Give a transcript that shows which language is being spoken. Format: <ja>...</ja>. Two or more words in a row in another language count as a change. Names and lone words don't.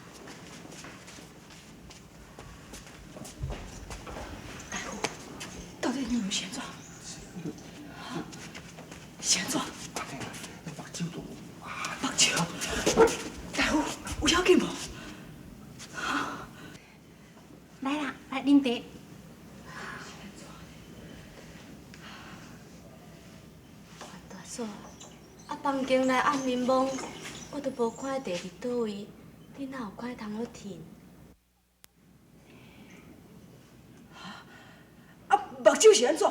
<nan>大夫，到底娘是安怎？是安怎？目睭都目睭？大夫，有要紧无？来啦，来啉茶。大嫂，房间内暗暝懵，我都无看茶伫倒位，你哪有看通好停？目睭是安怎？</nan>